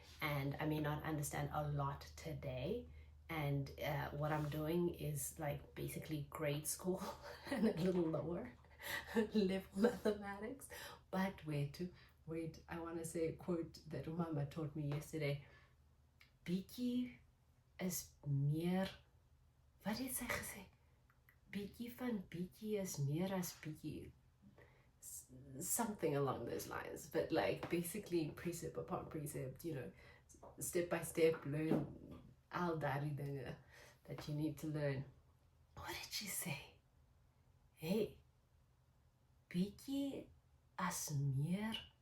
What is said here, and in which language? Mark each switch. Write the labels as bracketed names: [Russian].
[English] And I may not understand a lot today, and what I'm doing is like basically grade school and a little lower level mathematics. But wait, I want to say a quote that Mama taught me yesterday. [Afrikaans] Bietjie is meer, wat het sy gesê? Bietjie van bietjie is meer as bietjie. [English] Something along those lines, but like basically precept upon precept, step by step, learn [Afrikaans] al daardie dinge [English] that you need to learn. What did she say? [Afrikaans] Hey, bietjie as meer.